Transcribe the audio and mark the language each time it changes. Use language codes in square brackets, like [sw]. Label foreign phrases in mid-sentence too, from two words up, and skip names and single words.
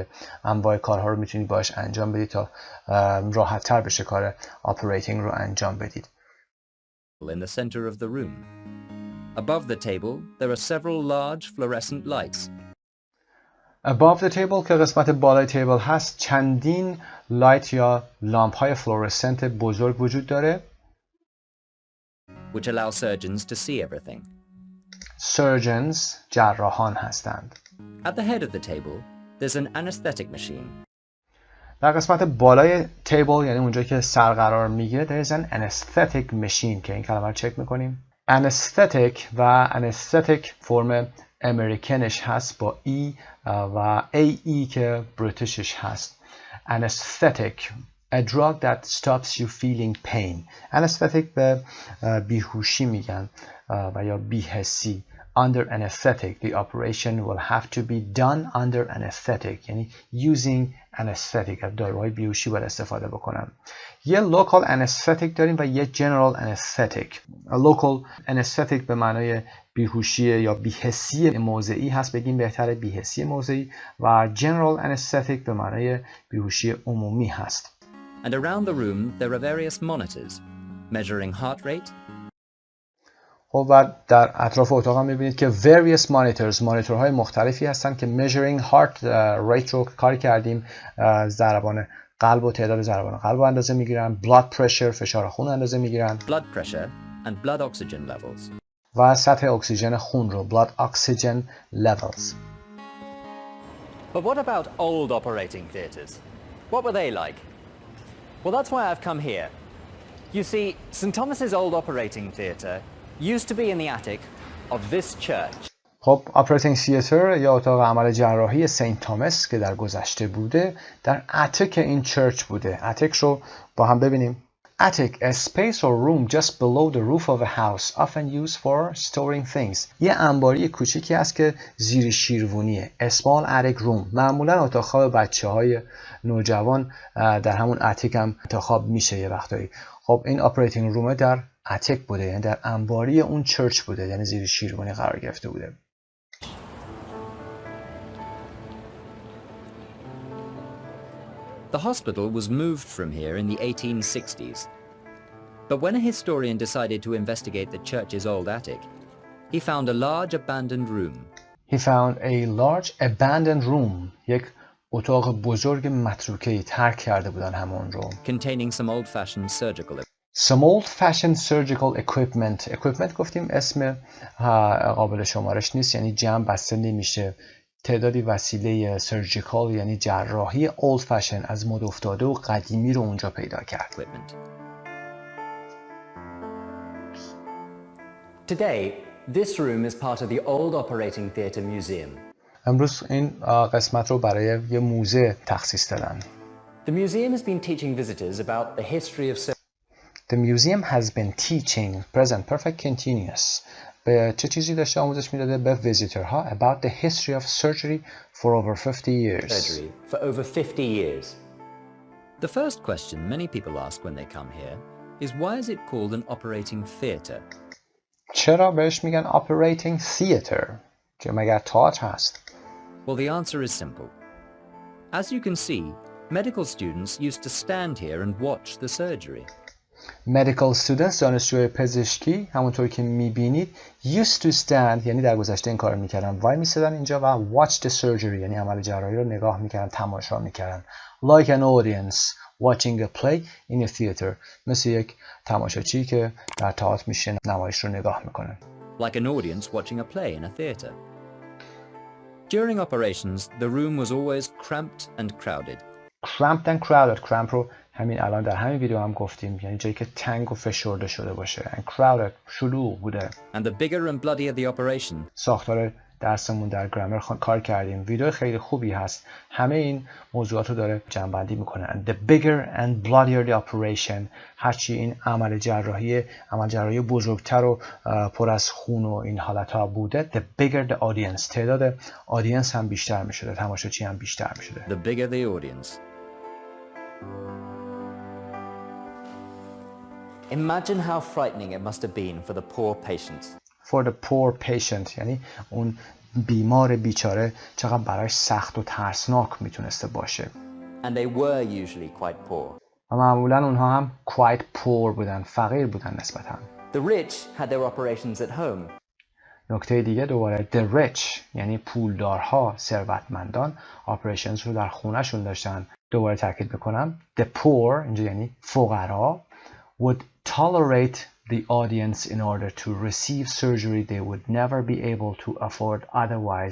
[fa] انواع کارها رو میتونید باش انجام بدید تا راحت تر بشه کار operating رو انجام بدید. [en] In the center of the room. Above the table, there are several large fluorescent lights. Above the table [fa] که قسمت بالای تیبل هست چندین لایت یا لامپ های فلورسنت بزرگ وجود داره. [en] Which allow surgeons to see everything. [fa] Surgeons جراحان هستند. [en] At the head of the table, there's an anesthetic machine. [fa] در قسمت بالای تیبل یعنی اونجا که سر قرار میگیره [en] there is an anesthetic machine [fa] که این کلمه رو چک میکنیم. Anesthetic و anesthetic فرم امریکنش هست با ای و ای که بریتیشش هست. [en] Anesthetic a drug that stops you feeling pain. [fa] Anesthetic به بیهوشی میگن و یا بی‌حسی. [en] Under anesthetic the operation will have to be done under anesthetic یعنی using anesthetic [fa] داروهای بیهوشی باید استفاده بکنم. یه [en] local anesthetic [fa] داریم و یه [en] general anesthetic. local anesthetic [fa] به معنای بیهوشی یا بی‌حسی موضعی هست، بگیم بهتره بی‌حسی موضعی، و [en] general anesthetic [fa] به معنای بیهوشی عمومی هست. [en] And around the room there are various monitors measuring heart rate. [fa] خب و در اطراف اتاق هم می‌بینید که [en] various monitors [fa] مانیتورهای مختلفی هستن که [en] measuring heart rate [fa] رو کاری کردیم، ضربان قلب و تعداد ضربان قلب رو اندازه می‌گیرن. [en] blood pressure [fa] فشار خون اندازه می‌گیرن. [en] blood pressure and blood oxygen levels. [fa] و سطح اکسیژن خون رو [en] blood oxygen levels. But what about old operating theatres? What were they like? Well, that's why I've come here. You see, St Thomas's old operating theatre used to be in the attic of this church. [fa] خب [en] operating theater [fa] یا اتاق عمل جراحی سنت توماس که در گذشته بوده در اتک این چرچ بوده. اتک رو با هم ببینیم. [en] Attic, a space or room just below the roof of a house, often used for storing things. [fa] یه انباری کوچیکی است که زیر شیروونیه. [en] A small attic room. [fa] معمولا اتاق خواب بچه‌های نوجوان در همون اتیک هم انتخاب میشه یه وقتایی. خب این [en] operating room [fa] در اتیک بوده، یعنی در انباری اون چرچ بوده، یعنی زیر شیروانی قرار گرفته بوده. [en] The hospital was moved from here in the 1860s. But when a historian decided to investigate the church's old attic, he found a large abandoned room. He found a large abandoned room. [fa] یک اتاق بزرگ متروکه‌ای ترک کرده بودن همون رو. [en] Containing some old-fashioned surgical Some old-fashioned surgical equipment. [fa] Equipment گفتیم اسم قابل شمارش نیست، یعنی جمع بسته نمیشه. تعدادی وسیله سرجیکال یعنی جراحی [en] old fashion [fa] از مد افتاده و قدیمی رو اونجا پیدا کرد. [en] equipment. Today, this room is part of the old operating theatre museum. [fa] امروز این قسمت رو برای یه موزه تخصیص دادن. [en] The museum has been teaching visitors about the history of The museum has been teaching present perfect continuous. [fa] به چه چیزی داشته آموزش میداده؟ به ویزیتورها [en] about the history of surgery for over 50 years. surgery for over 50 years. The first question many people ask when they come here is why is it called an operating theatre? [fa] چرا بهش میگن [en] operating theatre؟ [fa] که مگر تئاتر هست؟ [en] Well, the answer is simple. As you can see, medical students used to stand here and watch the surgery. Medical students [fa] دانشجوی پزشکی همونطور که میبینید [en] used to stand [fa] یعنی در گذشته این کار میکردن، وای میسادن اینجا و [en] watch the surgery [fa] یعنی عمل جراحی رو نگاه میکردن، تماشا میکردن. [en] Like an audience watching a play in a theater. [fa] مثل یک تماشاچی که در تئاتر میشه نمایش رو نگاه میکنه. [en] Like an audience watching a play in a theatre. During operations, the room was always cramped and crowded. Cramped and crowded. [fa] cramp رو همین الان در همین ویدیو هم گفتیم، یعنی جایی که تنگ و فشرده شده باشه. [en] And crowded [fa] شلوغ بوده. [en] And the bigger and bloodier the operation, [fa] ساختار درسمون در گرامر کار کردیم. ویدیو خیلی خوبی هست. همه این موضوعات رو داره جمع‌بندی میکنه. [en] And the bigger and bloodier the operation. [fa] هرچی این عمل جراحی بزرگتر و پر از خون و این حالتها بوده. [en] The bigger the audience. [fa] تعداد آدینس هم بیشتر میشده. تماشاچی هم بیشتر میشده. [en] the bigger the audience. Imagine how frightening it must have been for the poor patients. For the poor patient [fa] یعنی اون بیمار بیچاره چقدر براش سخت و ترسناک میتونسته باشه. [en] And they were usually quite poor. [fa] و معمولا اونها هم [en] quite poor [fa] بودن، فقیر بودن نسبتا. [en] The rich had their operations at home. [fa] نکته دیگه دوباره [en] the rich [fa] یعنی پولدارها، ثروتمندان operations رو در خونهشون داشتن. دوباره تاکید بکنم [en] the poor [fa] اینجا یعنی فقرا [en] would tolerate the audience in order to receive surgery they would never be able to afford otherwise.